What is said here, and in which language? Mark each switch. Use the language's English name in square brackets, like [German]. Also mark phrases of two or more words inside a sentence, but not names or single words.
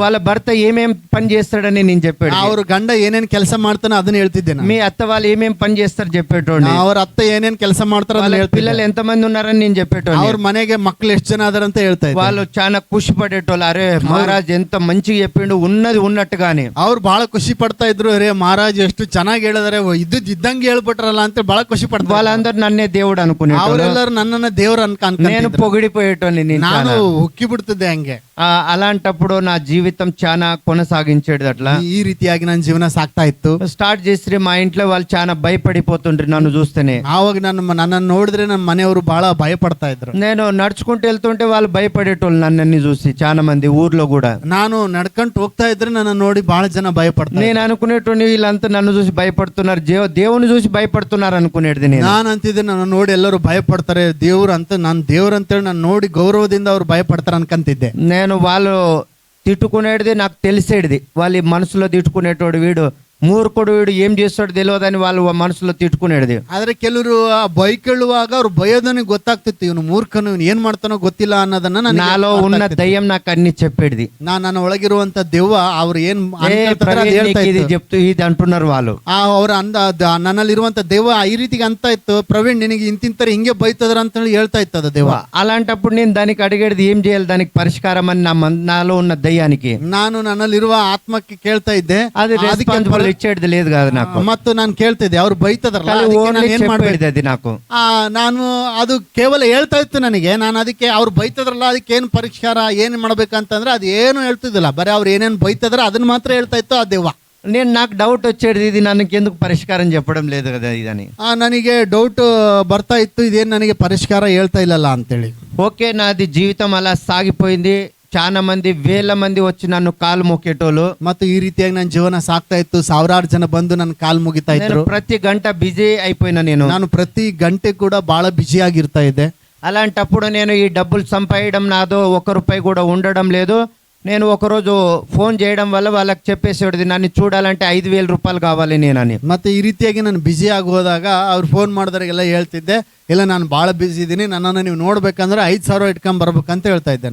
[Telugu] వాళ్ళ భర్త ఏమేం పని చేస్తాడని నేను చెప్పేది. [Kannada] ಅವ್ರ ಗಂಡ ಏನೇನ್ ಕೆಲಸ ಮಾಡ್ತಾನೆ ಅದನ್ನ ಹೇಳ್ತಿದ್ದೆ ನಾನು. [Telugu] మీ అత్త వాళ్ళు ఏమేం పని చేస్తారు చెప్పేటోని. [Kannada] ಅವ್ರ ಅತ್ತೆ ಏನೇನ್ ಕೆಲಸ ಮಾಡ್ತಾರ [Telugu] వాళ్ళ [Kannada] ಅದನ್ನ ಹೇಳ್ತಿದ್ದೆ. [Telugu] పిల్లలు ఎంతమంది ఉన్నారని నేను చెప్పేటోని. [Kannada] ಅವ್ರ ಮನೆಗೆ ಮಕ್ಳು ಎಷ್ಟು ಜನ ಅದಾರಂತ ಹೇಳ್ತಾ ಇದ್ದೆ. [Telugu] వాళ్ళు చాలా ఖుషి పడేటోళ్ళు. అరే మహారాజ్ ఎంత మంచిగా చెప్పిండు, ఉన్నది ఉన్నట్టుగానే. [Kannada] ಅವ್ರು ಬಹಳ ಖುಷಿ ಪಡ್ತಾ ಇದ್ರು. ರೇ ಮಹಾರಾಜ್ ಎಷ್ಟು ಚೆನ್ನಾಗಿ ಹೇಳಿದಾರೆ, ಇದ್ದದ್ ಇದ್ದಂಗೆ ಹೇಳ್ಬಿಟ್ರಲ್ಲ ಅಂತ ಬಹಳ ಖುಷಿ ಪಡ್ತಾ. [Telugu] వాళ్ళందరూ నన్నే దేవుడు అనుకునేటోళ్ళు. [Kannada] ಅವರೆಲ್ಲರೂ ನನ್ನನ್ನ ದೇವ್ರ [Telugu] నేను [Kannada] ಅನ್ಕೊಂಡಿದ್ರು. [Telugu] పొగిడిపోయేటోని. [Kannada] ನಾನು ಉಕ್ಕಿ ಬಿಡ್ತಿದ್ದೆ ಹಂಗೆ. [Telugu] అలాంటప్పుడు నా జీవితం చాలా కొనసాగించేది అట్లా. [Kannada] ಈ ರೀತಿಯಾಗಿ ನನ್ನ ಜೀವನ ಸಾಕ್ತಾ ಇತ್ತು. [Telugu] స్టార్ట్ చేసి మా ఇంట్లో వాళ్ళు చాలా భయపడిపోతుండ్రి నన్ను చూస్తేనే. [Kannada] ಆವಾಗ ನನ್ನನ್ನು ನೋಡಿದ್ರೆ ನಮ್ಮ ಮನೆಯವರು ಬಹಳ ಭಯ ಪಡ್ತಾ ಇದ್ರು. [Telugu] నేను నడుచుకుంటూ వెళ్తుంటే వాళ్ళు భయపడేటోళ్ళు నన్నన్ని చూసి, చాలా మంది ఊర్లో కూడా. [Kannada] ನಾನು ನಡ್ಕೊಂತ ಹೋಗ್ತಾ ಇದ್ರೆ ನನ್ನ ನೋಡಿ ಬಹಳ ಜನ ಭಯಪಡ್ತಾರೆ. [Telugu] నేను అనుకునేటోని వీళ్ళంతా నన్ను చూసి భయపడుతున్నారు, దేవుని చూసి భయపడుతున్నారు అనుకునేది నేను. [Kannada] ನಾನು ಅಂತಿದ್ದೆ, ನನ್ನ ನೋಡಿ ಎಲ್ಲರೂ ಭಯಪಡ್ತಾರೆ, ದೇವ್ರು ಅಂತ, ನಾನು ದೇವ್ರು ಅಂತೇಳಿ ನಾನು ನೋಡಿ ಗೌರವದಿಂದ ಅವ್ರು ಭಯಪಡ್ತಾರೆ ಅನ್ಕಂತಿದ್ದೆ. [Telugu] నేను వాళ్ళు తిట్టుకునేది నాకు తెలిసేది. వాళ్ళు మనసులో తిట్టుకునేటోడు, వీడు మూర్ఖుడు, వీడు ఏం చేస్తాడు తెలియదని వాళ్ళు మనసులో తిట్టుకునేది. [Kannada] ಆದ್ರೆ ಕೆಲವರು ಬೈಕೊಳ್ಳುವಾಗ ಅವ್ರು ಬಯೋದನಿಗೆ ಗೊತ್ತಾಗ್ತಿತ್ತು, ಇವನು ಮೂರ್ಖನು, ಇವನು ಏನ್ ಮಾಡ್ತಾನೋ ಗೊತ್ತಿಲ್ಲ ಅನ್ನೋದನ್ನ [Telugu] నాలో ఉన్న దయ్యం నాకు అన్ని చెప్పేది. [Kannada] ನನ್ನ ಒಳಗಿರುವಂತ ದೆವ್ವ ಅವ್ರು ಏನ್ [Telugu] ఇది చెప్తూ ఇది అంటున్నారు వాళ్ళు. [Kannada] ಅವ್ರ ನನ್ನಲ್ಲಿರುವಂತ ದೆವ್ವ ಈ ರೀತಿಗೆ ಅಂತ ಇತ್ತು, ಪ್ರವೀಣ್ ನಿನಗೆ ಇಂತಿಂತರ ಹಿಂಗೆ ಬೈತದ್ರ ಅಂತ ಹೇಳಿ ಹೇಳ್ತಾ ಇತ್ತು ಅದು ದೆವ್ವ. [Telugu] అలాంటప్పుడు నేను దానికి అడిగేది ఏం చేయాలి, దానికి పరిష్కారం అని నాలో ఉన్న దయ్యానికి. [Kannada] ನಾನು ನನ್ನಲ್ಲಿರುವ ಆತ್ಮಕ್ಕೆ ಕೇಳ್ತಾ ಇದ್ದೆ, [Telugu] అది రెస్పాన్సిబుల్ ఇచ్చేది లేదు కదా నాకు. [Kannada] ಮತ್ತು ನಾನು ಕೇಳ್ತಿದ್ದೆ, ಅವ್ರು ಬೈತದ್ರಲ್ಲ ಏನ್ ಮಾಡ್ಬೇಡಿ [Telugu] అది నాకు. [Kannada] ನಾನು ಅದು ಕೇವಲ ಹೇಳ್ತಾ ಇತ್ತು ನನಗೆ. ನಾನು ಅದಕ್ಕೆ ಅವ್ರು ಬೈತದ್ರಲ್ಲ ಅದಕ್ಕೆ ಏನ್ ಪರಿಷ್ಕಾರ ಏನ್ ಮಾಡ್ಬೇಕಂತಂದ್ರೆ ಅದು ಏನು ಹೇಳ್ತಿದ್ದಿಲ್ಲ, ಬರೀ ಅವ್ರು ಏನೇನ್ ಬೈತದ್ರ ಅದನ್ನ ಮಾತ್ರ ಹೇಳ್ತಾ ಇತ್ತು ಆ ದೆವ್ವ. [Telugu] నాకు డౌట్ వచ్చేది, ఇది ನನಗೆ ఎందుకు పరిష్కారం చెప్పడం లేదు కదా ఇదని. [Kannada] ನನಗೆ ಡೌಟ್ ಬರ್ತಾ ಇತ್ತು, ಇದೇನು ನನಗೆ ಪರಿಷ್ಕಾರ ಹೇಳ್ತಾ ಇಲ್ಲಲ್ಲ ಅಂತೇಳಿ. [Telugu] ఓకే, నాది జీవితం అలా సాగిపోయింది. చాలా మంది, వేల మంది వచ్చి నన్ను కాలు మొక్కేటోళ్ళు. [Kannada] ಮತ್ತು ಈ ರೀತಿಯಾಗಿ ನನ್ನ ಜೀವನ ಸಾಕ್ತಾ ಇತ್ತು. 1000 ಜನ ಬಂದು ನನ್ನ ಕಾಲು ಮುಗಿತಾ ಇದ್ರು. [Telugu] ప్రతి గంట బిజీ అయిపోయినా ನಾನು [Kannada] ಪ್ರತಿ ಗಂಟೆ ಕೂಡ ಬಹಳ ಬಿಜಿ ಆಗಿರ್ತಾ ಇದ್ದೆ. [Telugu] అలాంటప్పుడు నేను ఈ డబ్బులు సంపాదడం నాదో 1 రూపాయి కూడా ఉండడం లేదు. నేను ఒకరోజు ఫోన్ చేయడం వల్ల వాళ్ళకి చెప్పేసేది, నన్ను చూడాలంటే 5,000 రూపాయలు కావాలి నేనని. [Kannada] ಮತ್ತೆ ಈ ರೀತಿಯಾಗಿ ನಾನು ಬಿಜಿ ಆಗಿ ಹೋದಾಗ ಅವ್ರು ಫೋನ್ ಮಾಡಿದವರಿಗೆಲ್ಲ ಹೇಳ್ತಿದ್ದೆ, ಇಲ್ಲ ನಾನು ಬಹಳ ಬಿಜಿ ಇದ್ದೀನಿ, ನನ್ನನ್ನು ನೀವು ನೋಡ್ಬೇಕಂದ್ರೆ 5,000 ಇಟ್ಕೊಂಡ್ ಬರ್ಬೇಕಂತ ಹೇಳ್ತಾ ಇದ್ದೆ.